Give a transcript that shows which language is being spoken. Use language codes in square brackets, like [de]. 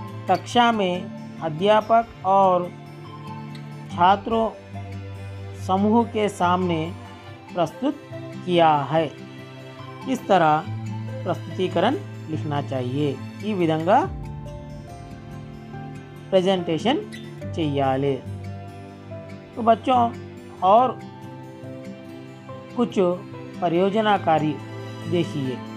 [hi] कक्षा में अध्यापक और छात्रों समूह के सामने प्रस्तुत किया है। इस तरह प्रस्तुतीकरण लिखना चाहिए। [te] ఈ విధంగా प्रेजेंटेशन చెయ్యాలి। [hi] तो बच्चों, और कुछ परियोजना कार्य देखिए।